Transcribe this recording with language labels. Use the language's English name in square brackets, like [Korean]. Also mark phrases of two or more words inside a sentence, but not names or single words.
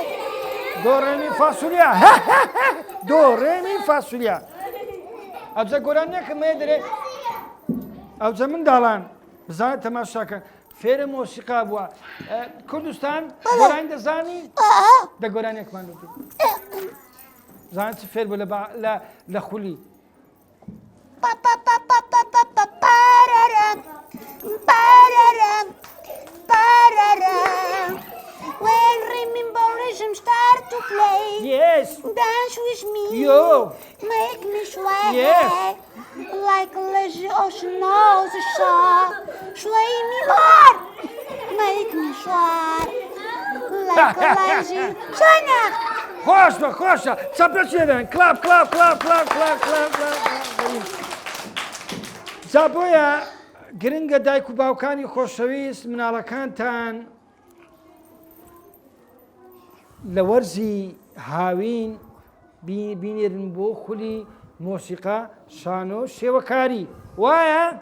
[Central Kurdish] دۆ ڕێمی فاسوولیا دۆ ڕێمی فاسوولیا ئەوجە گۆرانیەکەم مێ دەرێ ئەوجە منداڵان بزانێت تەماشاکەن فێرە مۆسیقا بووە کوردستان گۆرانی دەزانی دە گۆرانیەکمان لێ زانێت چ فێر بوو لە خولی Pararam, pararam, pararam. [English] When rememberism start to play, Yes. dance with me, Yo. make me sway, Yes. like a lazy ocean knows the shore. Sway me more, make me sway, like a lazy. Sonia, [Central Kurdish] خۆشە خۆشە چەپە چێدەن [English] clap clap clap clap clap clap [Central Kurdish] جا بۆیە گرنگە دایک و باوکانی خۆشەویست مناڵەکانتان لە وەرزی هاوین بینێرن بۆ خولی مۆسیقا شانۆ شێوەکاری وایە؟